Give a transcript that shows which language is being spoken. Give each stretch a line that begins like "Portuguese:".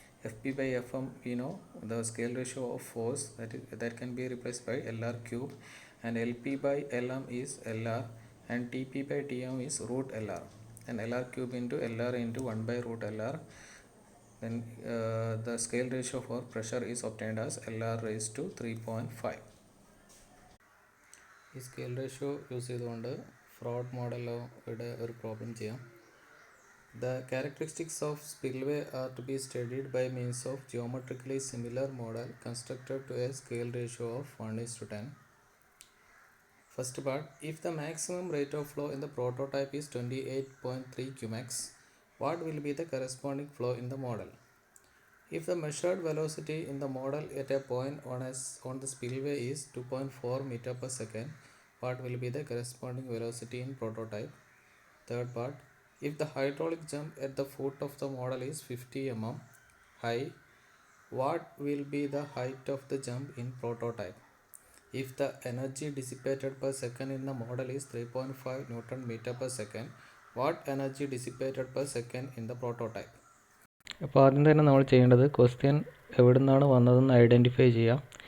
English: Fp by Fm we know the scale ratio of force, that can be replaced by LR3, and Lp by Lm is LR, and Tp by Tm is root LR, and LR3 into LR into 1 by root LR. Then the scale ratio for pressure is obtained as LR raised to 3.5.
Malayalam: ഈ scale ratio use ചെയ്തുകൊണ്ട് fraud മോഡലോ ഇവിടെ ഒരു problem ചെയ്യാം.
English: The characteristics of spillway are to be studied by means of geometrically similar model constructed to a scale ratio of 1:10. First part, if the maximum rate of flow in the prototype is 28.3 Qmax, what will be the corresponding flow in the model? If the measured velocity in the model at a point on the spillway is 2.4 meter per second, what will be the corresponding velocity in prototype? Third part, if the hydraulic jump at the foot of the model is 50 mm high, what will be the height of the jump in prototype? If the energy dissipated per second in the model is 3.5 Newton meter per second, what energy dissipated per second in the prototype?
Malayalam: അപ്പോൾ ആദ്യം തന്നെ നമ്മൾ ചെയ്യേണ്ടത് question എവിടെ നിന്നാണ് വന്നതെന്ന് identify ചെയ്യാം.